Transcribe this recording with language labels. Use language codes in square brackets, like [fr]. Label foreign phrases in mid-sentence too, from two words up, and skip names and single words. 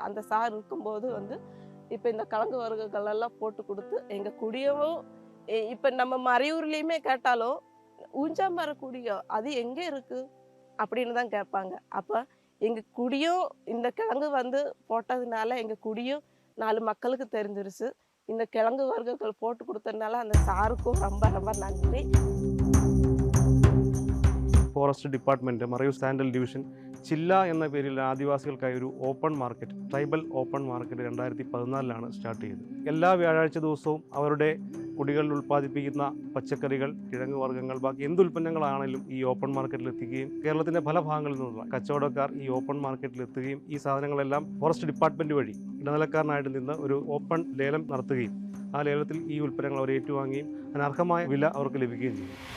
[ta] அந்த சார் இருக்கும்போது வந்து இப்போ இந்த கிழங்கு வர்க்கங்கள் எல்லாம் போட்டு கொடுத்து எங்கள் குடியவும் இப்போ நம்ம மறையூர்லேயுமே கேட்டாலும் ஊஞ்சாம்பர குடியோ அது எங்கே இருக்குது அப்படின்னு தான் கேட்பாங்க. அப்போ எங்கள் குடியும் இந்த கிழங்கு வந்து போட்டதுனால எங்கள் குடியும் 4 மக்களுக்கு தெரிஞ்சிருச்சு. இந்த கிழங்கு வர்க்கங்கள் போட்டு கொடுத்ததுனால அந்த சாருக்கும் ரொம்ப ரொம்ப நன்றி. [en] Forest Department [ml] മറയൂർ [en] Sandal Division [ml] ചില്ല എന്ന പേരിൽ ആദിവാസികൾക്കായി ഒരു [en] Open Market, Tribal Open Market 2014 start [ml] ചെയ്തത്. എല്ലാ വ്യാഴാഴ്ച ദിവസവും അവരുടെ കുടികളിൽ ഉൽപ്പാദിപ്പിക്കുന്ന പച്ചക്കറികൾ, കിഴങ്ങ് വർഗ്ഗങ്ങൾ, ബാക്കി എന്ത് ഉൽപ്പന്നങ്ങളാണെങ്കിലും ഈ [en] open market-il [ml] എത്തിക്കുകയും കേരളത്തിൻ്റെ പല ഭാഗങ്ങളിൽ നിന്നുള്ള കച്ചവടക്കാർ ഈ [en] open market-il [ml] എത്തുകയും ഈ സാധനങ്ങളെല്ലാം [en] Forest Department [ml] വഴി ഇടനിലക്കാരനായിട്ട് നിന്ന് ഒരു ഓപ്പൺ ലേലം നടത്തുകയും ആ ലേലത്തിൽ ഈ ഉൽപ്പന്നങ്ങൾ അവർ ഏറ്റുവാങ്ങുകയും അതിനർഹമായ വില അവർക്ക് ലഭിക്കുകയും ചെയ്യും.